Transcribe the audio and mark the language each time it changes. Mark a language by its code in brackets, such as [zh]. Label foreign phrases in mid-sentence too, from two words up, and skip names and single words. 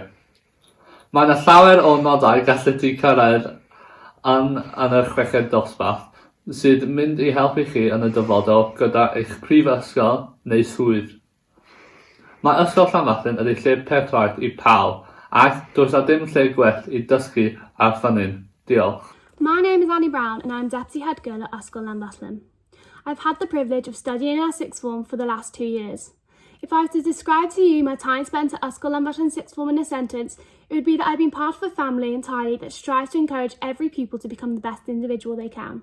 [cy] Mae yna llawer o nodau gallu ti cyrraedd yn y Chweched Dosbarth sydd mynd i helpu chi yn y dyfodol gyda eich prifysgol neu swydd. Mae Ysgol Llanfyllin ydy lle perffaith i pawb, ac does dim lle gwell i dysgu ar ffynnin. Diolch. [en] My name is Annie Brown and I'm Deputy Head Girl at Ysgol Llanfyllin. I've had the privilege of studying our sixth form for the last 2 years. If I was to describe to you my time spent at Ysgol Llanfyllin sixth form in a sentence, it would be that I've been part of a family entirely that strives to encourage every pupil to become the best individual they can.